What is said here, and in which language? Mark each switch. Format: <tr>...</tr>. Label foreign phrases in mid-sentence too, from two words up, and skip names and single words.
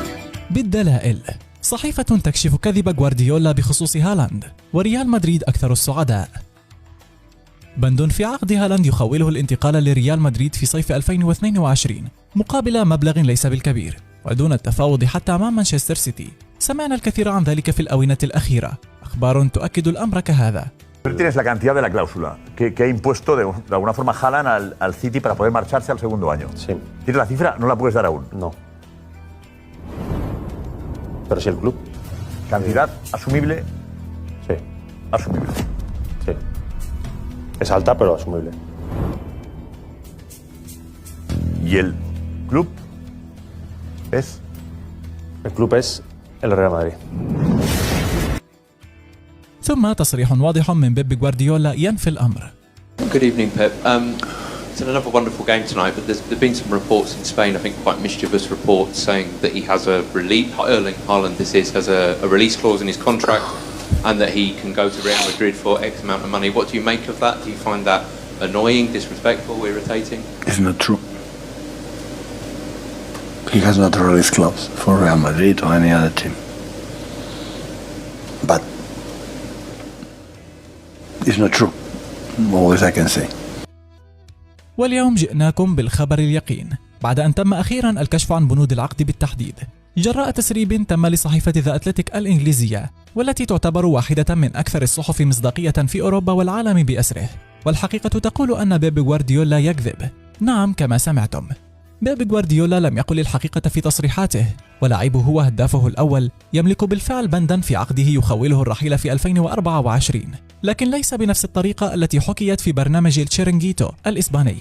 <ar>بالدلائل، صحيفة تكشف كذب غوارديولا بخصوص هالاند، وريال مدريد أكثر السعداء. بند في عقد هالاند يخوله الانتقال لريال مدريد في صيف 2022 مقابل مبلغ ليس بالكبير ودون التفاوض حتى مع مانشستر سيتي. سمعنا الكثير عن ذلك في الآونة الأخيرة، أخبار تؤكد الأمر كهذا.</ar> <es>Tienes la cantidad de la cláusula que ha impuesto de alguna forma Haaland al City para poder marcharse al segundo año. Sí. ¿Tienes la cifra? No la puedes dar aún. No. Pero si el club. ¿Cantidad asumible? Sí. Asumible. Sí. Es alta, pero asumible. ¿Y el club es? El club es el Real Madrid.</es> <ar>ثم تصريح واضح من بيب غوارديولا ينفي الأمر.</ar> <en>Good evening, Pep. It's another wonderful game tonight, but there's been some reports in Spain, I think quite mischievous reports, saying that he has a release, Erling Haaland has a release clause in his contract and that he can go to Real Madrid for X amount of money. What do you make of that? Do you find that annoying, disrespectful, irritating? It's not true. He has not a release clause for Real Madrid or any other team. But it's not true. All I can say.</en> <ar>واليوم جئناكم بالخبر اليقين بعد أن تم أخيرا الكشف عن بنود العقد بالتحديد جراء تسريب تم لصحيفة ذا أتلتيك الإنجليزية، والتي تعتبر واحدة من أكثر الصحف مصداقية في أوروبا والعالم بأسره. والحقيقة تقول أن بيب غوارديولا يكذب. نعم كما سمعتم، بيب غوارديولا لم يقل الحقيقة في تصريحاته، ولاعبه هو هدافه الأول يملك بالفعل بندا في عقده يخوله الرحيل في 2024، لكن ليس بنفس الطريقة التي حكيت في برنامج التشيرينغيتو الإسباني.</ar>